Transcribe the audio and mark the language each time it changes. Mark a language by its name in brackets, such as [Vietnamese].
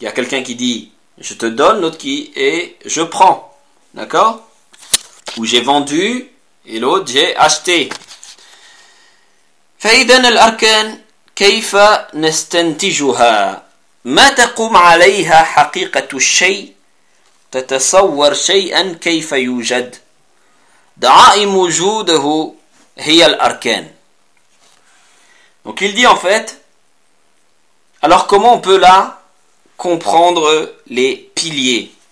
[French] Il y a quelqu'un qui dit je te donne, l'autre qui est je prends, d'accord ? Ou j'ai vendu et l'autre j'ai acheté. [Arabic] فإذا الأركان كيف نستنتجها ما تقوم عليها حقيقة الشيء تتصور شيئا كيف يوجد دعائم وجوده هي الأركان. [French] Donc il dit en fait, alors comment on peut là comprendre les piliers?